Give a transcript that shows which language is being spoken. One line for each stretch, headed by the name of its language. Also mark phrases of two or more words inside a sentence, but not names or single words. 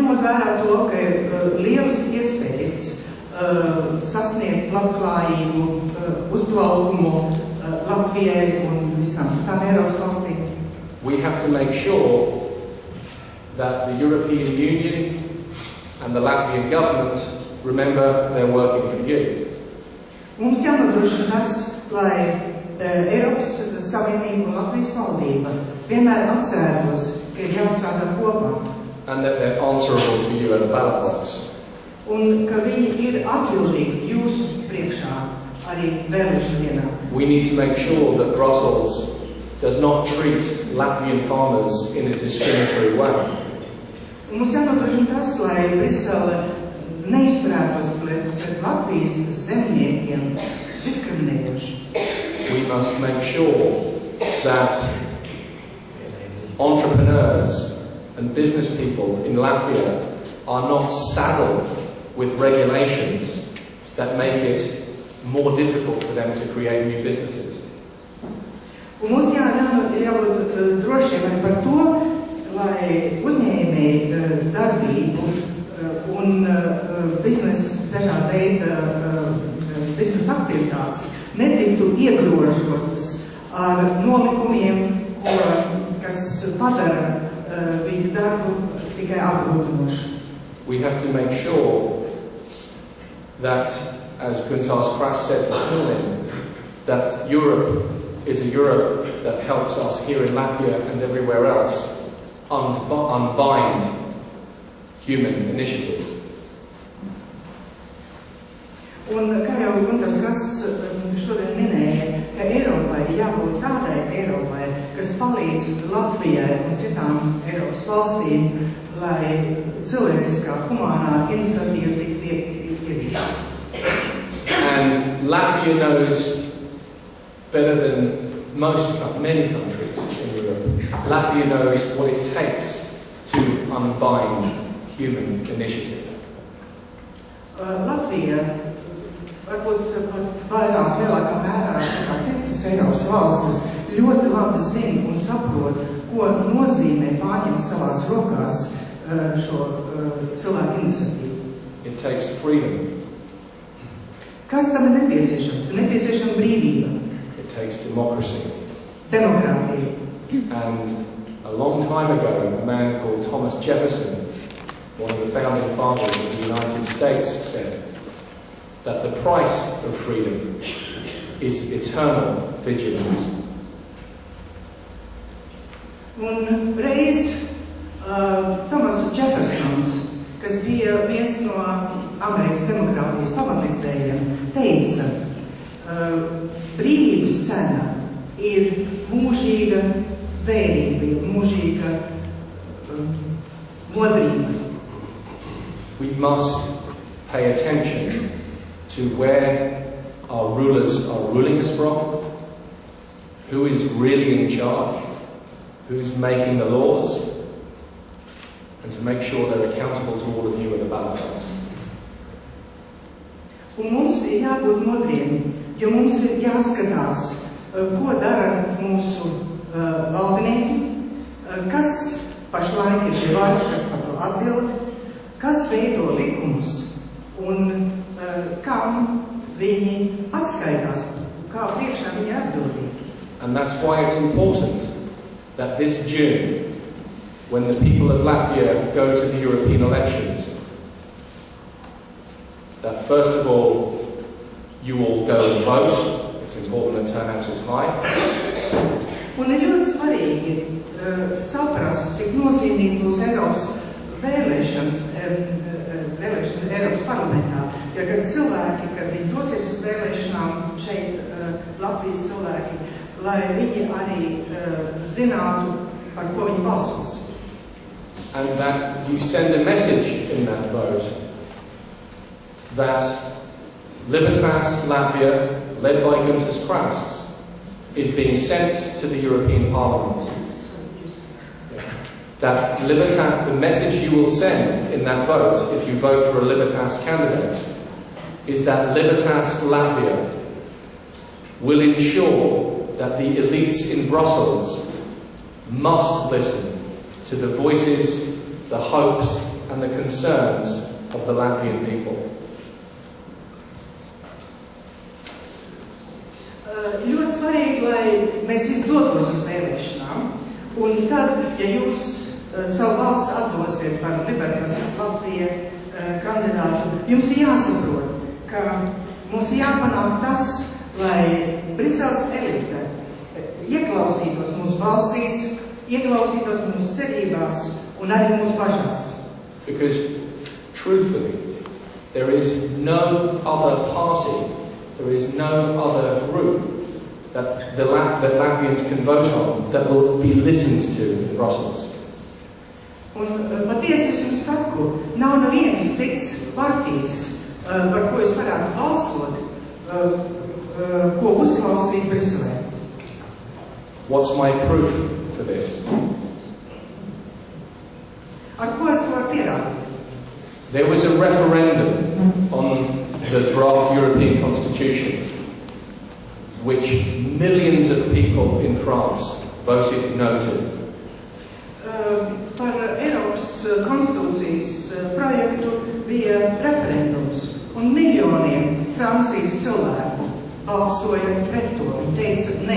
Latvian: vērā to, ka ir lielas iespējas sasniegt labklājību, uzplaukumu Latvijai un visām citām Eiropas valstīm.
English: We have to make sure that the European Union and the Latvian government remember they're working for you.
Latvian: Mums jānodrošina tas, lai Eiropas Savienība un Latvijas valdība vienmēr atcerētos, ka ir jāstrādā kopā.
English: And that they're answerable to you at the ballot box.
Latvian: Un ka viņi ir atbildīgi jūsu priekšā arī vēlēšanu dienā.
English: We need to make sure that Brussels does not treat Latvian farmers in a discriminatory way.
Latvian: Mums jānodrošina tas, lai Brisele neizturētos pret Latvijas zemniekiem diskriminējoši.
English: We must make sure that entrepreneurs and business people in Latvia are not saddled with regulations that make it more difficult for them to create new businesses.
Latvian: Un mums jābūt drošiem arī par to, lai uzņēmēji darbību un dažāda veida biznesa aktivitātes netiktu iegrožotas ar nolikumiem, kas padara viņu darbu tikai apgrūtinošu.
English: We have to make sure that, as Guntārs Kras said this morning, that Europe is a Europe that helps us here in Latvia and everywhere else unbind human initiative.
Latvian: Un kā jau Guntārs Kras šodien minēja, ka Eiropai jābūt tādai Eiropai, kas palīdz Latvijai un citām Eiropas valstīm, lai cilvēciskā humānā iniciatīva tiktu ieviesta.
English: And Latvia knows better than many countries in Europe. Latvia knows what it takes to unbind human initiative.
Latvian: Latvija varbūt pat vairāk lielākā mērā nekā citas Eiropas valstis ļoti labi zina un saprot, ko nozīmē pārņemt savās rokās šo cilvēku iniciatīvu.
English: It takes freedom.
Latvian: Kas tam ir nepieciešams? Ir nepieciešama brīvība.
English: It takes democracy.
Latvian: Demokrātija.
English: And a long time ago, a man called Thomas Jefferson, one of the founding fathers of the United States, said that the price of freedom is eternal vigilance.
Latvian: Un reiz Thomas Jeffersons, kas bija viens no Amerikas demokrātijas pamatlicējiem, teica, brīvības cena ir mūžīga vērība, mūžīga modrība.
English: We must pay attention to where our rulers are ruling us from, who is really in charge, who's making the laws, and to make sure they're accountable to all of you at the ballot box.
Latvian: Un mums ir jābūt modriem, jo mums ir jāskatās, ko dara mūsu valdinieki, kas pašlaik ir pie varas, kas par to atbild, kas veido likumus un kam viņi atskaitās, kā priekšā viņi ir atbildīgi.
English: And that's why it's important that this June, when the people of Latvia go to the European elections, that first of all, you all go and vote. It's important that turnout is high.
Latvian: Un ir ļoti svarīgi saprast, cik nozīmīgs būs Eiropas vēlēšanas Eiropas parlamentā. Jo, kad cilvēki, kad viņi dosies uz vēlēšanām šeit, Latvijas cilvēki, lai viņi arī zinātu, par ko viņi balsos.
English: And that you send a message in that vote that Libertas Latvia, led by Guntārs Kras, is being sent to the European Parliament. That the message you will send in that vote, if you vote for a Libertas candidate, is that Libertas Latvia will ensure that the elites in Brussels must listen to the voices, the hopes and the concerns of the Latvian people.
Latvian: Ļoti svarīgi, lai mēs visi dotos uz vēlēšanām, un tad, ja jūs savu valsts atdosiet par Libertas Latvija kandidātu, jums ir jāsaprot, ka mums ir jāpanāk tas, lai Briseles elite ieklausītos mūsu balsīs, ieklausītos mūsu cerībās un arī mūsu bažās.
English: Because, truthfully, there is no other party, there is no other group that Latvians can vote on that will be listened to in Brussels.
Latvian: Un patiesi es jums saku, nav nevienas cits partijas, par ko es varētu balsot, ko uzklausīs Briselē.
English: What's my proof for this?
Latvian: Ar ko es to varu pierādīt?
English: There was a referendum on the draft European Constitution, which millions of people in France voted no to.
Latvian: Par Eiropas konstitūcijas projektu bija referendums, un miljoniem Francijas cilvēku balsoja pret to un teica nē.